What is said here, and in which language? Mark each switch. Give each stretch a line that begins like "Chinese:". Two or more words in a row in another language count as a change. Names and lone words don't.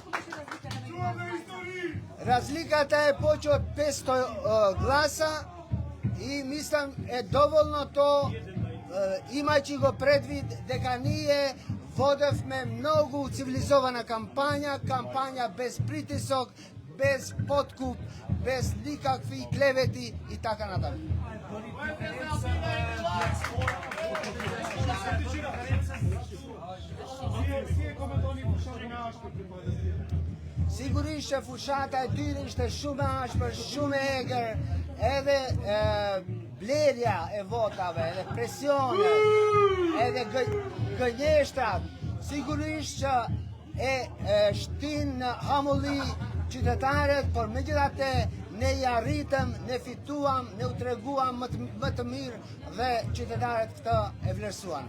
Macedonian: Разликата е повеќе од 500 гласа и мислам е доволно то, имајќи го предвид дека ние водевме многу цивилизована кампања без притисок, без подкуп, без никакви клевети и така натаму.
Albanian: Sigurisht që fushata e dyre ishte shumë ashpër, shumë e egër, edhe blerja e votave, edhe presionet, edhe gënjeshtrat, sigurisht që e shtin në hamulli qytetarët, por megjithatë ne i arritëm, ne fituam, ne u treguam më të mirë dhe qytetarët këtë e vlerësuan.